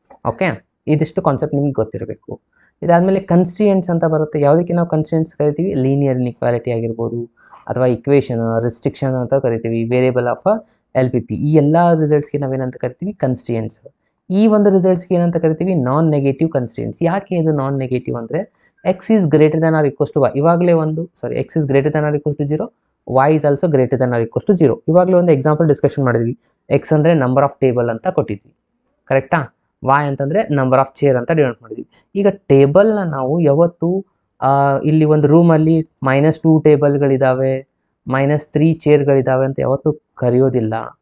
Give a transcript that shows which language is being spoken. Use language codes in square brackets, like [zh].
[kn] Okay, ಇದಿಷ್ಟು concept ನಿಮ್ಗೆ ಗೊತ್ತಿರಬೇಕು. ಇದಾದಮೇಲೆ ಕನ್ಸ್ಟಿಯೆಂಟ್ಸ್ ಅಂತ ಬರುತ್ತೆ. ಯಾವುದಕ್ಕೆ ನಾವು ಕನ್ಸ್ಟಿಯೆಂಟ್ಸ್ ಕರಿತೀವಿ, ಲೀನಿಯರ್ ಇನ್ಇಕ್ವಾಲಿಟಿ ಆಗಿರ್ಬೋದು, ಅಥವಾ ಇಕ್ವೇಷನ್, ರಿಸ್ಟ್ರಿಕ್ಷನ್ ಅಂತ ಕರಿತೀವಿ, ವೇರಿಯಬಲ್ ಆಫ್ LPP. ಈ ಎಲ್ಲ ರಿಸಲ್ಟ್ಸ್ಗೆ ನಾವೇನಂತ ಕರಿತೀವಿ, ಕನ್ಸ್ಟಿಯೆಂಟ್ಸ್. ಈ ಒಂದು ರಿಸಲ್ಟ್ಸ್ಗೆ ಏನಂತ ಕರಿತೀವಿ, ನಾನ್ ನೆಗೆಟಿವ್ ಕನ್ಸ್ಟಿಯೆಂಟ್ಸ್. ಯಾಕೆ ಇದು ನಾನ್ ನೆಗೆಟಿವ್ ಅಂದರೆ, [en] x is greater than or equals to y. [kn] ಇವಾಗಲೇ [en] x is greater than or equals to 0, y is also greater than or equals to 0. [kn] ಇವಾಗಲೇ ಒಂದು ಎಕ್ಸಾಂಪಲ್ ಡಿಸ್ಕಷನ್ ಮಾಡಿದ್ವಿ. x ಅಂದರೆ ನಂಬರ್ ಆಫ್ ಟೇಬಲ್ ಅಂತ ಕೊಟ್ಟಿದ್ವಿ, ಕರೆಕ್ಟಾ? y ಅಂತಂದರೆ ನಂಬರ್ ಆಫ್ ಚೇರ್ ಅಂತ ಡಿನೋಟ್ ಮಾಡಿದ್ವಿ. ಈಗ ಟೇಬಲ್ನ ನಾವು ಯಾವತ್ತು ಇಲ್ಲಿ ಒಂದು ರೂಮಲ್ಲಿ -2 ಟೇಬಲ್ಗಳಿದ್ದಾವೆ, -3 ಚೇರ್ಗಳಿದ್ದಾವೆ ಅಂತ ಯಾವತ್ತೂ ಕರೆಯೋದಿಲ್ಲ.